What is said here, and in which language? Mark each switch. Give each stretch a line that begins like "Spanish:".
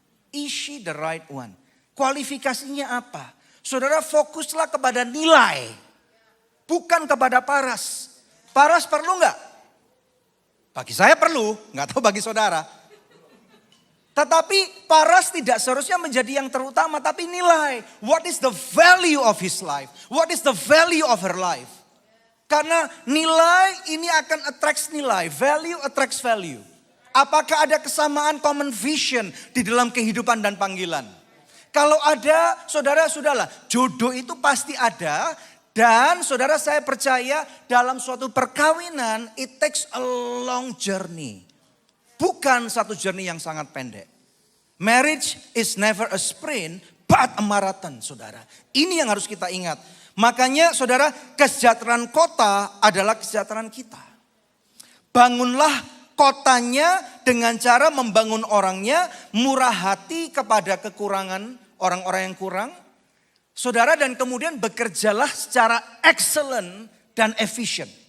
English: Is she the right one?
Indonesian: Kualifikasinya apa? Saudara fokuslah kepada nilai. Bukan kepada paras. Paras perlu nggak? Bagi saya perlu, nggak tahu bagi saudara. Tetapi paras tidak seharusnya menjadi yang terutama, tapi nilai.
English: What is the value of his life? What is the value of her life?
Indonesian: Karena nilai ini akan attracts nilai,
English: value attracts value.
Indonesian: Apakah ada kesamaan common vision di dalam kehidupan dan panggilan? Kalau ada, saudara sudahlah, jodoh itu pasti ada. Dan saudara saya percaya dalam suatu perkawinan,
English: it takes a long journey.
Indonesian: Bukan satu journey yang sangat pendek.
English: Marriage is never a sprint, but a marathon, saudara.
Indonesian: Ini yang harus kita ingat. Makanya saudara, kesejahteraan kota adalah kesejahteraan kita. Bangunlah kotanya dengan cara membangun orangnya, murah hati kepada kekurangan orang-orang yang kurang. Saudara, dan kemudian bekerjalah secara excellent dan efisien.